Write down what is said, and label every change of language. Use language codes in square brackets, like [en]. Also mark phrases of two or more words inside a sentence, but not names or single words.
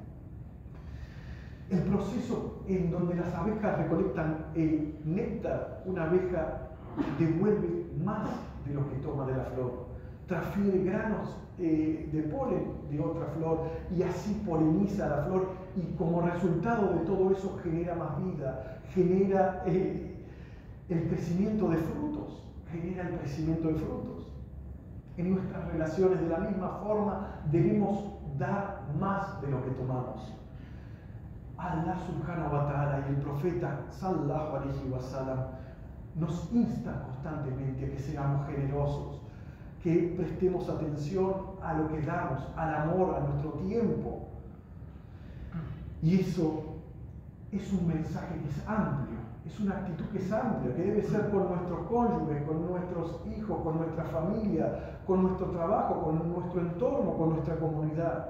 [es] El proceso en donde las abejas recolectan el néctar, una abeja devuelve más de lo que toma de la flor, transfiere granos de polen de otra flor y así poliniza la flor, y como resultado de todo eso genera más vida, genera el crecimiento de frutos, genera el crecimiento de frutos. En nuestras relaciones, de la misma forma, debemos dar más de lo que tomamos. [ar] الله سبحانه وتعالى [es] y el profeta [ar] صلى الله عليه وسلم [es] nos instan constantemente a que seamos generosos, que prestemos atención a lo que damos, al amor, a nuestro tiempo. Y eso es un mensaje que es amplio, es una actitud que es amplia, que debe ser con nuestros cónyuges, con nuestros hijos, con nuestra familia, con nuestro trabajo, con nuestro entorno, con nuestra comunidad.